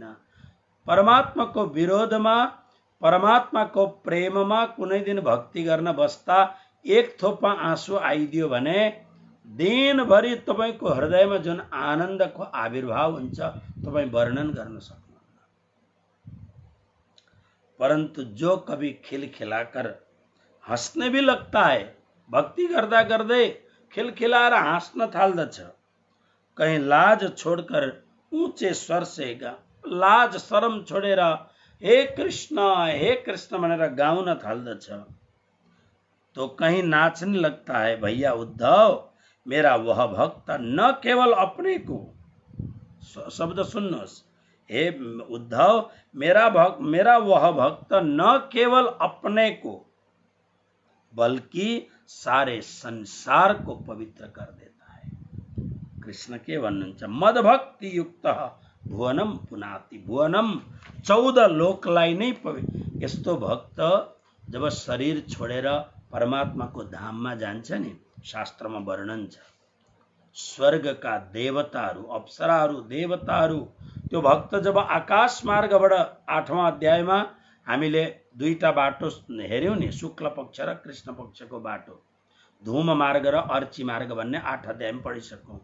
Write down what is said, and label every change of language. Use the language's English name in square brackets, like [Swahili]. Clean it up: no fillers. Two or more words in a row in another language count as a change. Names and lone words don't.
[Nepali] परमात्माको विरोधमा, परमात्माको प्रेममा कुनै दिन भक्ति गर्न बस्दा एक थोपा आँसु आइदियो भने दिनभरि तपाईको हृदयमा जुन आनन्दको आविर्भाव हुन्छ तपाई वर्णन गर्न सक्नुहुन्न। [Hindi] परंतु जो कभी खिलखिलाकर हंसने भी लगता है, [Nepali] भक्ति गर्दा गर्दै खिलखिलाएर हाँस्न थाल्दछ, [Hindi] कहीं लाज छोड़कर ऊंचे स्वर से [Nepali] लाज शरम छोडेर हे कृष्ण भनेर गाउन थाल्दछ, [Hindi] तो कहीं नाचने लगता है भैया उद्धव मेरा वह भक्त न केवल अपने को, [Nepali] शब्द सुन्नुहोस्, [Hindi] हे उद्धव मेरा वह भक्त न केवल अपने को बल्कि सारे संसार को पवित्र कर देता है। [Nepali] कृष्ण के भन्नुहुन्छ [Sanskrit] मद भक्ति युक्त भुवनम पुनाति, [Nepali] भुवनम 14 लोकलाई नै पवित्र। यस्तो भक्त जब शरीर छोडेर परमात्माको धाममा जान्छ नि, शास्त्रमा वर्णन छ, स्वर्गका देवताहरू, अप्सराहरू, देवताहरू, त्यो भक्त जब आकाश मार्गबाट 8वां अध्यायमा हामीले दुईटा बाटो हेर्यौं नि, शुक्ल पक्ष र कृष्ण पक्षको बाटो, धूम मार्ग र अर्ची मार्ग भन्ने 8 अध्यायमा पढिसक्यौं।